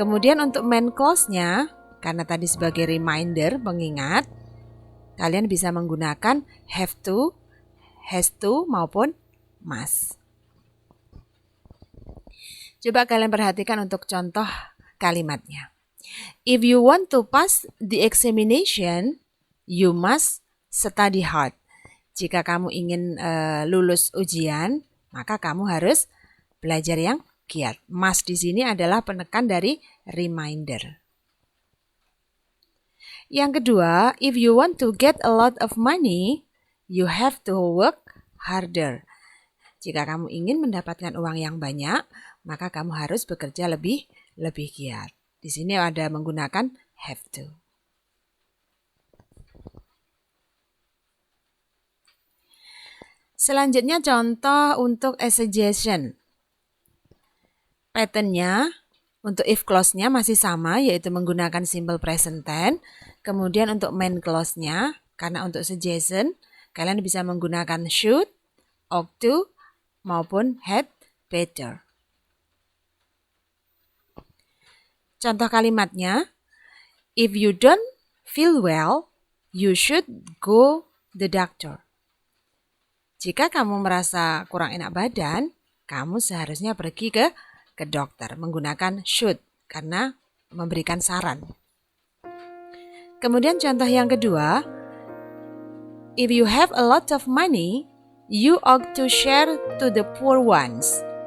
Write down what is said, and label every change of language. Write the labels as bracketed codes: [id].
[id] Kemudian untuk main clause-nya, karena tadi sebagai reminder, pengingat, kalian bisa menggunakan have to, has to, maupun must. Coba kalian perhatikan untuk contoh kalimatnya. [en] If you want to pass the examination, you must study hard. [id] Jika kamu ingin lulus ujian, maka kamu harus belajar yang giat. Must di sini adalah penekan dari reminder. Yang kedua, [en] if you want to get a lot of money, you have to work harder. [id] Jika kamu ingin mendapatkan uang yang banyak, maka kamu harus bekerja lebih giat. Di sini ada menggunakan have to. Selanjutnya contoh untuk a suggestion. Patternnya untuk if clause-nya masih sama, yaitu menggunakan simple present tense. Kemudian untuk main clause-nya, karena untuk suggestion, kalian bisa menggunakan should, ought to, maupun had better. Contoh kalimatnya, [en] if you don't feel well, you should go the doctor. [id] Jika kamu merasa kurang enak badan, kamu seharusnya pergi ke dokter menggunakan should karena memberikan saran. Kemudian contoh yang kedua, [en] if you have a lot of money, you ought to share to the poor ones.